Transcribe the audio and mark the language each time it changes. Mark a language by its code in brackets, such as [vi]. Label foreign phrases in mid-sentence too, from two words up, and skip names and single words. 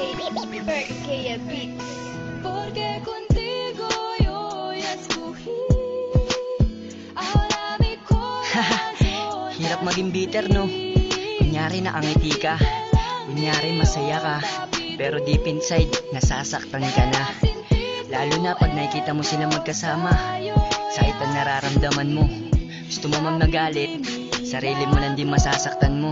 [tl] Kaya Beats. [es] Porque contigo yo ya escogí. Ahora mi corazón. [tl] Hirap maging bitter, no? Kunyari nakangiti ka, kunyari masaya ka, pero [en] deep inside, [tl] nasasaktan ka na. Lalo na pag nakikita mo sila magkasama, sakit ang nararamdaman mo. Gusto mo mang magalit, sarili mo lang din masasaktan mo.